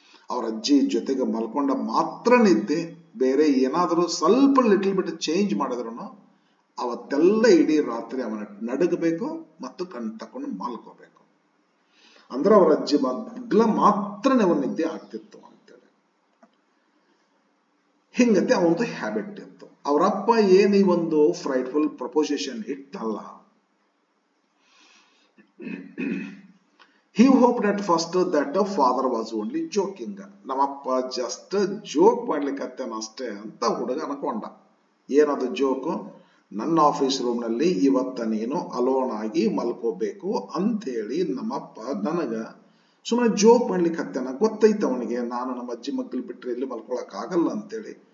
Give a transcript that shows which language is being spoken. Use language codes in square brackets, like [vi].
[kn] ಅವ್ರ ಅಜ್ಜಿ ಜೊತೆಗೆ ಮಲ್ಕೊಂಡ ಮಾತ್ರ ನಿದ್ದೆ, ಬೇರೆ ಏನಾದರೂ ಸ್ವಲ್ಪ ಲಿಟಲ್ ಬಿಟ್ ಚೇಂಜ್ ಮಾಡಿದ್ರು ಅವತ್ತೆಲ್ಲ ಇಡೀ ರಾತ್ರಿ ಅವನ ನಡಗಬೇಕು ಮತ್ತು ಕಣ್ ತಕೊಂಡು ಮಲ್ಕೋಬೇಕು. ಅಂದ್ರೆ ಅವರ ಅಜ್ಜಿ ಮಗ್ಲ ಮಾತ್ರ ಅವನ ನಿದ್ದೆ ಆಗ್ತಿತ್ತು ಅಂತೇಳಿ. ಹಿಂಗತೆ ಅವನದು ಹ್ಯಾಬಿಟ್ ಇತ್ತು. ಅವರಪ್ಪ ಏನ್ ಈ ಒಂದು ಫ್ರೈಟ್ಫುಲ್ proposition ಇಟ್ಟಲ್ಲ, [en] he hoped at first that the father was only joking. [kn] ನಮ್ಮಪ್ಪ ಜಸ್ಟ್ ಜೋಕ್ ಮಾಡ್ಲಿಕ್ಕತ್ತೇನ ಅಷ್ಟೇ ಅಂತ ಹುಡುಗ ಅನ್ಕೊಂಡ. ಏನದು ಜೋಕು? ನನ್ನ ಆಫೀಸ್ ರೂಮ್ ನಲ್ಲಿ ಇವತ್ತ ನೀನು ಅಲೋನ್ ಆಗಿ ಮಲ್ಕೋಬೇಕು ಅಂತೇಳಿ ನಮ್ಮಪ್ಪ ನನಗ ಸುಮ್ಮನೆ ಜೋಕ್ ಮಾಡ್ಲಿಕ್ಕತ್ತೇನ. ಗೊತ್ತೈತ ಅವನಿಗೆ ನಾನು ನಮ್ಮ ಅಜ್ಜಿ ಮಗ್ಳು ಬಿಟ್ರೆ ಇಲ್ಲಿ ಮಲ್ಕೊಳಕ್ ಆಗಲ್ಲ ಅಂತೇಳಿ.